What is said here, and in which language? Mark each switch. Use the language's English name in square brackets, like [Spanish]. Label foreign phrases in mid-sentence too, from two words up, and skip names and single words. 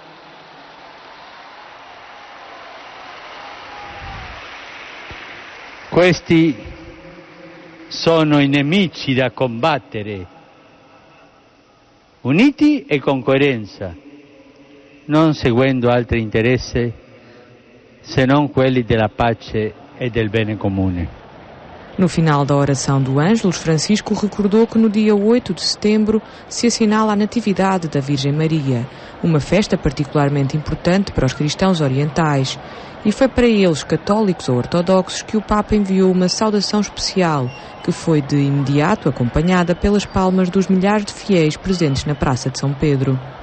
[Italian] Questi sono i nemici da combattere, uniti e con coerenza, non seguendo altri interessi se non quelli della pace e del bene comune. [Portuguese] No final da oração do Ângelus, Francisco recordou que no dia 8 de setembro se assinala a Natividade da Virgem Maria, uma festa particularmente importante para os cristãos orientais. E foi para eles, católicos ou ortodoxos, que o Papa enviou uma saudação especial, que foi de imediato acompanhada pelas palmas dos milhares de fiéis presentes na Praça de São Pedro.